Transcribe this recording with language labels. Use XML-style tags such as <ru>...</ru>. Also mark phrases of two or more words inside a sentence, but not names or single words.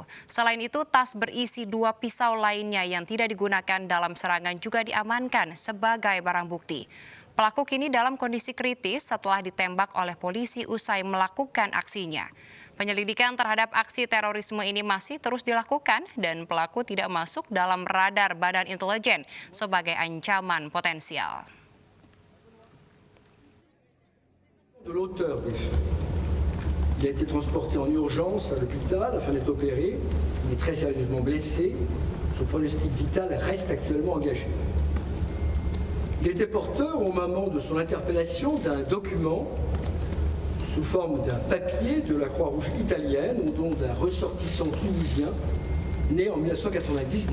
<id>Selain itu, tas berisi 2 pisau lainnya yang tidak digunakan dalam serangan juga diamankan sebagai barang bukti. Pelaku kini dalam kondisi kritis setelah ditembak oleh polisi usai melakukan aksinya. Penyelidikan terhadap aksi terorisme ini masih terus dilakukan dan pelaku tidak masuk dalam radar Badan Intelijen sebagai ancaman potensial.</id> <fr>De l'auteur des faits. Il a été transporté en urgence à l'hôpital afin d'être opéré. Il est très sérieusement blessé. Son pronostic vital reste actuellement engagé. Il était porteur au moment de son interpellation d'un document sous forme d'un papier de la Croix-Rouge italienne au nom d'un ressortissant tunisien né en 1999.</fr>